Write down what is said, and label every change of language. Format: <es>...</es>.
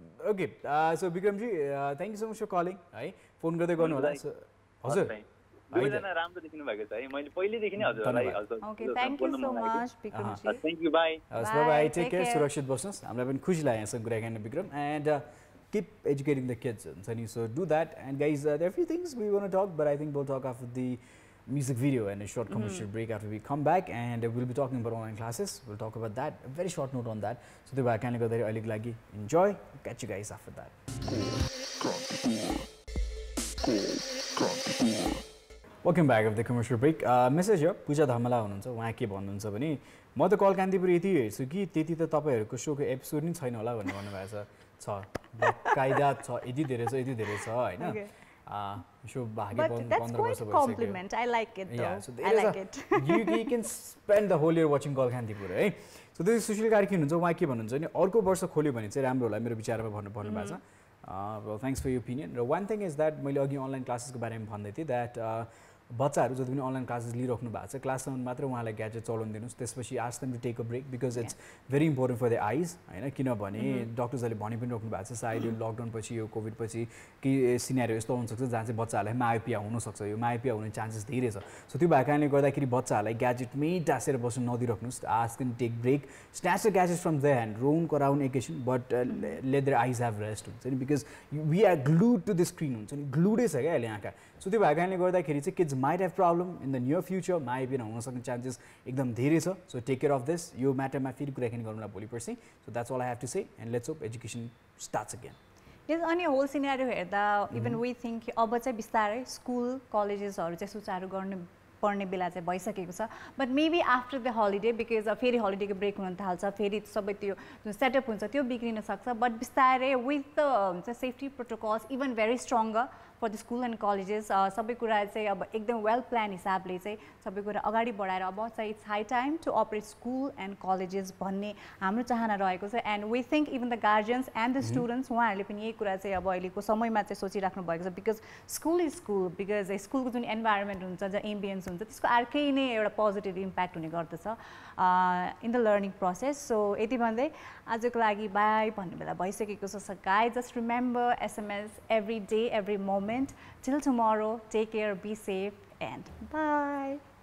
<en>okay so विक्रमजी thank you so much for calling</en> <ne>है, phone गर्दै गर्नु होला। हजुर दुईजना राम्रो देखिनु भएको छ है, मैले पहिलेदेखि नै हजुरलाई।</ne> <en>Okay thank you so much विक्रमजी। Thank you, by by, take care,</en> <ne>सुरक्षित बस्नुहोस्। हामीलाई पनि खुसी लाग्यो यहाँसँग कुरा गर्न Vikram.</ne> <en>And keep educating the kids, so do that. And guys, there are a few things we want to talk, but I think we'll talk after the music video and a short commercial break after we come back, and we'll be talking about online classes. We'll talk about that, a very short note on that. So the back and enjoy. Catch you guys after that. Welcome back after the commercial break. Message here,</en> <ne>Pooja Dhamala hununcha, उहाँ के भन्नुहुन्छ भने म त call Kantipur यति हेर्छु कि त्यति त तपाईहरुको शोको एपिसोड नि छैन होला भन्ने भन्नुभएको छ। कायदा छ, यति धेरै छ हैन। Show भागे 15 वर्ष भइसक्यो।</ne> <en>Compliment. I like it though. Yeah, so I like it. You can spend the whole year watching कल कान्तिपुर है।</en> <ne>सो त्यो सुशील कार्की हुनुहुन्छ, उहाँ के भन्नुहुन्छ भने अर्को वर्ष खोल्यो भने चाहिँ राम्रो होला मेरो विचारमा भन्नु भएको छ।</ne> <en>Well, thanks for your opinion. One thing is that</en> <ne>मैले अघि अनलाइन क्लासेसको बारेमा भन्दै थिएँ that बच्चाहरू जति पनि अनलाइन क्लासेस लिइराख्नु भएको छ क्लाससम्म मात्र उहाँलाई ग्याजेट चलाउन दिनुहोस्, त्यसपछि</ne> <en>ask them to take a break because it's very important for the eyes</en> <ne>हैन। किनभने डक्टर्सहरूले भनि पनि राख्नु भएको छ सायद यो लकडाउन पछि यो कोभिड पछि कि सिनेरियो यस्तो हुनसक्छ जहाँ चाहिँ बच्चाहरूलाई मायोपिया हुनसक्छ, यो मायोपिया हुने चान्सेस धेरै छ। सो त्यो भएको कारणले गर्दाखेरि बच्चाहरूलाई ग्याजेटमै टाँसेर बस्नु नदिइराख्नुहोस्,</ne> <en>ask them take break, snatch the gadget from their hand,</en> <ne>रोन कराउन एकैछिन</ne> <en>but let their eyes have rest</en> <ne>हुन्छ नि,</ne> <en>because we are glued to the screen</en> <ne>हुन्छ नि, ग्लुडै छ क्या अहिले आँखा। सो त्यो भएको कारणले गर्दाखेरि चाहिँ</ne> <en>kids might have problem in the near future,</en> <ne>myopia हुन सक्ने चान्सेस एकदम धेरै छ।</ne> <en>so take care of this,</en> <ne>यो म्याटरमा फेरि कुराकानी गरौँला भोलि पर्सि।</ne> <en>So that's all I have to say and let's hope education starts again.</en> <ne>यस, अनि होल सिनेरियो हेर्दा इभन वी थिङ्क अब चाहिँ बिस्तारै स्कुल कलेजेसहरू चाहिँ सुचारू गर्नु पर्ने बेला चाहिँ भइसकेको छ,</ne> <en>but maybe after the holiday because</en> <ne>फेरि हलिडेको ब्रेक हुन थाल्छ, फेरि सबै त्यो जुन सेटअप हुन्छ त्यो बिग्रिन सक्छ, बट बिस्तारै विथ द हुन्छ safety protocols even very stronger for the school and colleges सबै कुरा चाहिँ अब एकदम वेल प्लान हिसाबले चाहिँ सबै कुरा अगाडि बढाएर अब चाहिँ</ne> <en>it's high time to operate school and colleges</en> <ne>भन्ने हाम्रो चाहना रहेको छ</ne> <en>and we think even the guardians and the students</en> <ne>उहाँहरूले पनि यही कुरा चाहिँ अब अहिलेको समयमा चाहिँ सोचिराख्नु भएको छ because school is school because स्कुलको जुन इन्भाइरोमेन्ट हुन्छ जहाँ एम्बियन्स हुन्छ त्यसको अर्कै नै एउटा पोजिटिभ इम्प्याक्ट हुने गर्दछ in the learning process so यति भन्दै आजको लागि बाई भन्ने बेला भइसकेको छ guys</ne> <en>Just remember SMS every day, every moment. Till tomorrow, take care, be safe, and bye.</en>